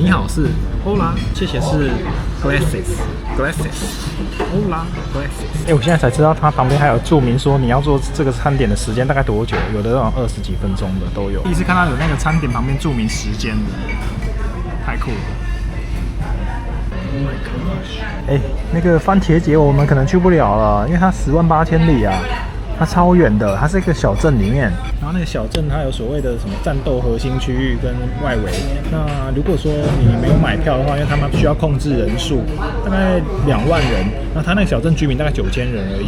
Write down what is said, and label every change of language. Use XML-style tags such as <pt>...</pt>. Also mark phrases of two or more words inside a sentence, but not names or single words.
<zh>你好是 Hola， 謝謝是 Glasses。</zh> <es>Hola Glasses。</es> <zh>我現在才知道它旁邊還有注明說你要做這個餐點的時間大概多久，有的那種20幾分鐘的都有。第一次看到有那個餐點旁邊注明時間的，太酷了。</zh> <en>Oh my gosh！</en> <zh>那個番茄節我們可能去不了了，因為它108000里啊，它超遠的，它是一個小鎮裡面。然後那個小鎮它有所謂的什麼戰鬥核心區域跟外圍。那如果說你沒有買票的話，因為他們需要控制人數，大概2萬人，那他那個小鎮居民大概9000人而已。</zh>